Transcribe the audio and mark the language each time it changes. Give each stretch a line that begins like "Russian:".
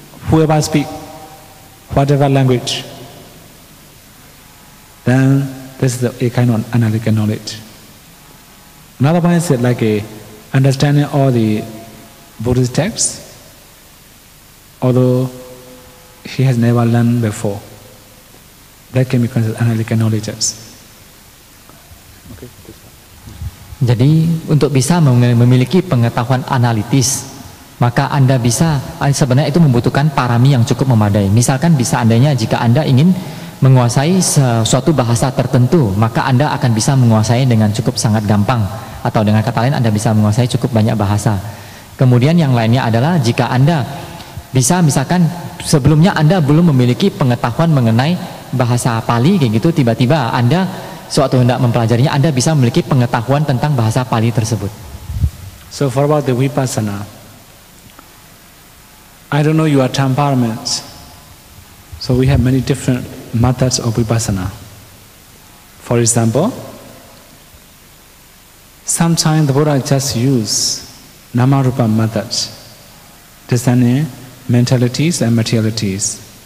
English: Whoever speaks, whatever language, then this is a kind of analytical knowledge. Another one is like understanding all the Buddhist texts, although he has never learned before. That can be considered analytical knowledges. Okay.
Indonesian: Jadi untuk bisa memiliki pengetahuan analitis, maka Anda bisa, sebenarnya itu membutuhkan parami yang cukup memadai. Misalkan bisa andainya jika Anda ingin menguasai suatu bahasa tertentu, maka Anda akan bisa menguasai dengan cukup sangat gampang. Atau dengan kata lain Anda bisa menguasai cukup banyak bahasa. Kemudian yang lainnya adalah jika Anda bisa misalkan sebelumnya Anda belum memiliki pengetahuan mengenai bahasa Pali kayak gitu, tiba-tiba Anda suatu hendak mempelajarinya, Anda bisa memiliki pengetahuan tentang bahasa Pali tersebut.
English: So for about the vipassana, I don't know your temperaments. So we have many different methods of vipassana. For example, sometimes the Buddha just use Nama-rupa methods, discerning mentalities and materialities.